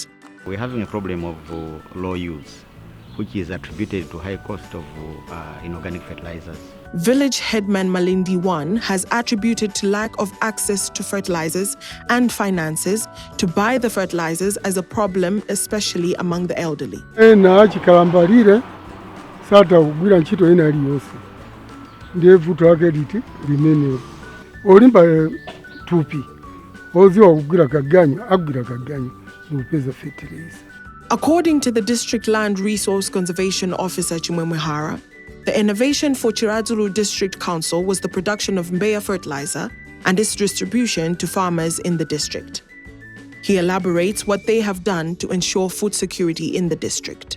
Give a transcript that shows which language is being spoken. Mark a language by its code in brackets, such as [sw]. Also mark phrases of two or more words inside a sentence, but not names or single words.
[en] We're having a problem of low use, which is attributed to high cost of inorganic fertilizers. Village headman Malindi 1 has attributed to lack of access to fertilizers and finances to buy the fertilizers as a problem, especially among the elderly. [ny] Sata kugwira ntchito ina iliyonse ndiye vuto lake liti limenelo. Olimba tupi oziwa kugwira kaganyo agwira kaganyo ndikupeza fertilizer. [en] According to the District Land Resource Conservation Officer Chimwemwe, the innovation for Chiradzulu District Council was the production of Mbeya fertilizer and its distribution to farmers in the district. He elaborates what they have done to ensure food security in the district.